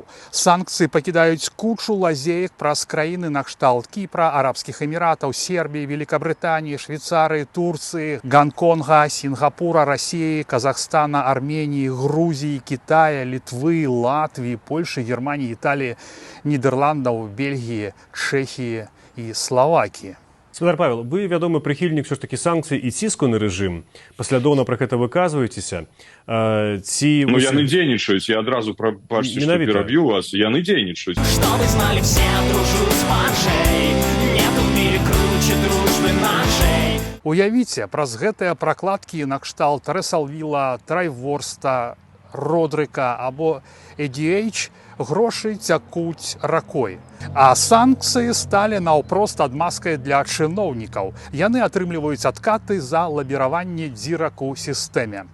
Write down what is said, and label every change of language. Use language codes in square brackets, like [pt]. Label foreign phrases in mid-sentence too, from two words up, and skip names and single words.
[be] Санкцыі пакідаюць кучу лазеек праз краіны накшталт Кіпра, Арабскіх Эміратаў, Сербіі, Великабрытаніі, Швейцарыі, Турцыі, Гонконга, Сінгапура, Расіі, Казахстана, Арменіі, Грузіі, Кітая, Літвы, Латвіі, Польшы, Германіі, Італіі, Нідерландаў, Бельгіі, Чэхіі і Славакіі. Спадар Павел, вы вядомы прыхільнік ўсё ж такі санкцый і ціску на рэжым. Паслядоўна пра гэта выказваецеся. Ну, яны дзейнічаюць, я адразу прабачце, што пераб'ю вас, яны дзейнічаюць. [ru] Что вы знали все, дружу с Пашей, нету в мире круче дружбы нашей. [be] Уявіце, праз гэтыя пракладкі накшталт Рэсалвіла, Трайворста, Родрыка або EDH грошы цякуць ракой. А санкцыі сталі наўпрост адмазкай для чыноўнікаў. Яны атрымліваюць адкаты за лабіраванне дзірак у сістэме.